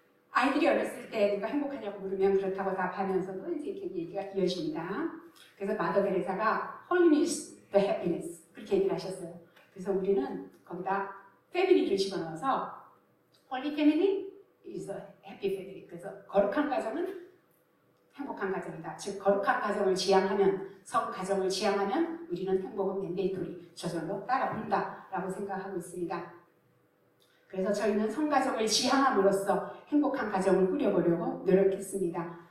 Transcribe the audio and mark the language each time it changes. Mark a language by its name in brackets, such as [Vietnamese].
[Korean] 아이들이 어렸을 때 누가 행복하냐고 물으면 그렇다고 답하면서도 이제 이렇게 얘기가 이어집니다. 그래서 마더 데레사가 [English] Holiness the Happiness [Korean] 그렇게 얘기를 하셨어요. 그래서 우리는 거기다 패밀리를 집어넣어서 [English] Holy family is a happy family. [Korean] 그래서 거룩한 가정은 행복한 가정이다. 즉 거룩한 가정을 지향하면 성 가정을 지향하면 우리는 행복은 맨데이토리 저절로 따라온다라고 생각하고 있습니다. 그래서 저희는 성 가정을 지향함으로써 행복한 가정을 꾸려보려고 노력했습니다.